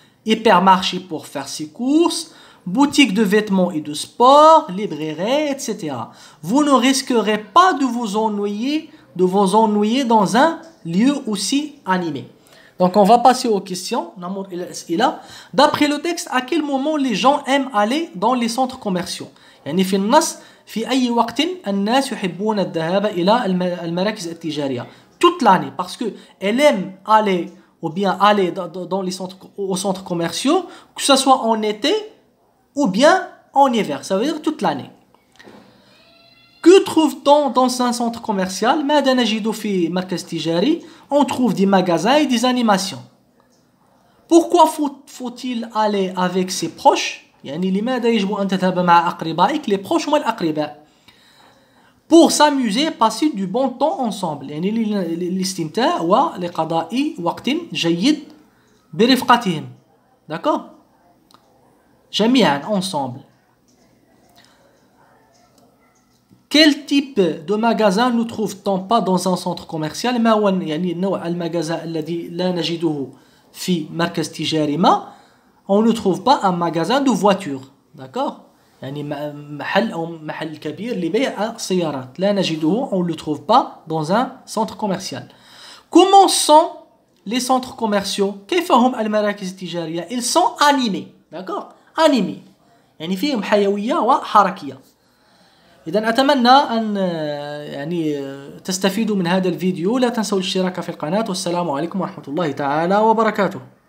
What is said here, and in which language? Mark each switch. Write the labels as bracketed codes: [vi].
[fr] Hypermarché pour faire ses courses, boutique de vêtements et de sport, librairie, etc. Vous ne risquerez pas de vous ennuyer dans un lieu aussi animé. Donc on va passer aux questions. D'après le texte, à quel moment les gens aiment aller dans les centres commerciaux? [ar] يعني في النص في أي وقت الناس يحبون الذهاب إلى المراكز التجارية. [fr] Toute l'année, parce que elle aime aller ou bien aller dans les aux centres commerciaux, que ce soit en été ou bien en hiver. Ça veut dire toute l'année. Que trouve-t-on dans un centre commercial? [ar] ماذا نجد في مركز تجاري? [fr] On trouve des magasins et des animations. Pourquoi faut-il aller avec ses proches? [ar] يعني لماذا يجب أن تذهب مع أقربائك؟ les proches هما الأقرباء. [fr] Pour s'amuser, passer du bon temps ensemble. [ar] يعني الاستمتاع ولقضاء وقت جيد برفقتهم. [fr] D'accord? [ar] جميعا ensemble. [fr] Quel type de magasin ne trouve-t-on pas dans un centre commercial؟ [ar] ما هو يعني نوع المجازا الذي لا نجده في مركز تجاري ما؟ [fr] On ne trouve pas un magasin de voitures. D'accord? [ar] يعني محل أو محل كبير لبيع السيارات. لا نجده, [fr] on ne le trouve pas dans un centre commercial. Comment sont les centres commerciaux? [ar] كيف هم المراكز التجارية؟ [fr] Ils sont animés. D'accord? Animés. [ar] يعني فيهم حيوية وحركية. إذا أتمنى أن يعني تستفيدوا من هذا الفيديو. لا تنسوا الاشتراك في القناة. والسلام عليكم ورحمة الله تعالى وبركاته.